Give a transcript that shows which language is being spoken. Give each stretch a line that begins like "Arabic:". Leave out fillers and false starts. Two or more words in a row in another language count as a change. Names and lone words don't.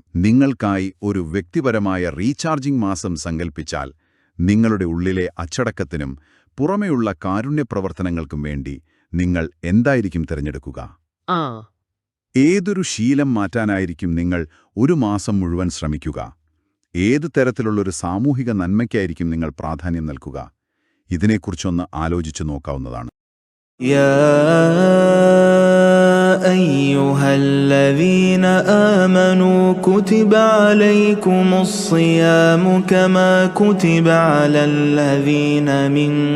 Malayalam: നിങ്ങൾക്കായി ഒരു വ്യക്തിപരമായ റീചാർജിംഗ് മാസം സങ്കൽപ്പിച്ചാൽ നിങ്ങളുടെ ഉള്ളിലെ അച്ചടക്കത്തിനും പുറമെയുള്ള കാരുണ്യപ്രവർത്തനങ്ങൾക്കും വേണ്ടി നിങ്ങൾ എന്തായിരിക്കും തിരഞ്ഞെടുക്കുക? ഏതൊരു ശീലം മാറ്റാനായിരിക്കും നിങ്ങൾ ഒരു മാസം മുഴുവൻ ശ്രമിക്കുക? ഏത് തരത്തിലുള്ളൊരു സാമൂഹിക നന്മയ്ക്കായിരിക്കും നിങ്ങൾ പ്രാധാന്യം നൽകുക? ഇതിനെക്കുറിച്ചൊന്ന് ആലോചിച്ചു നോക്കാവുന്നതാണ്.
Arabic: أيها الذين آمنوا كتب عليكم الصيام كما كتب على الذين من